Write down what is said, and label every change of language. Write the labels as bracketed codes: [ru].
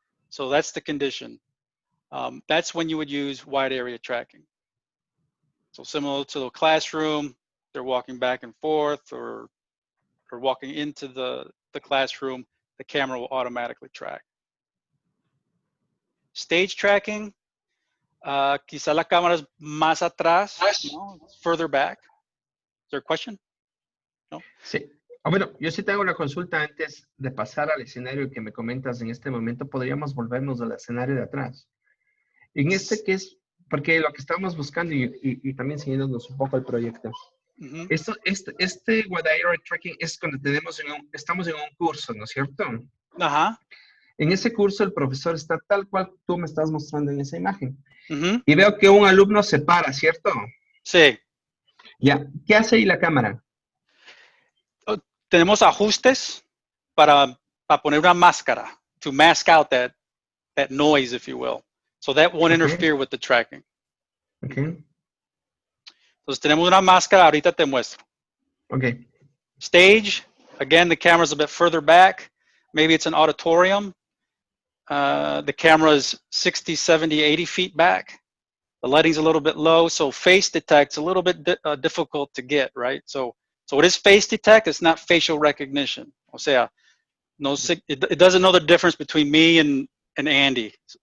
[en] So that's the condition. That's when you would use wide area tracking. So similar to the classroom, they're walking back and forth or walking into the classroom, the camera will automatically track. [es] Stage tracking, quizá la cámara es más atrás, ¿no? [en] Further back. Is there a question? No? [es] Sí. Bueno, yo sí tengo una consulta antes de pasar al escenario que me comentas en este momento. Podríamos volvernos al escenario de atrás. En este que es, porque lo que estamos buscando y también siguiéndonos un poco el proyecto. Uh-huh. Este What AVer Tracking es cuando estamos en un curso, ¿no es cierto? Ajá. En ese curso el profesor está tal cual tú me estás mostrando en esa imagen. Uh-huh. Y veo que un alumno se para, ¿cierto? Sí. Ya. ¿Qué hace ahí la cámara? Tenemos ajustes para poner una máscara, [en] to mask out that noise, if you will. So that won't interfere with the tracking. Okay. [es] Entonces tenemos una máscara, ahorita te muestro. [en] Okay. Stage, again, the camera's a bit further back. Maybe it's an auditorium. The camera is 60, 70, 80 feet back. The lighting's a little bit low, so face detect's a little bit difficult to get, right? So it is face detect, it's not facial recognition. [es] O sea, [en] it doesn't know the difference between me and Andy.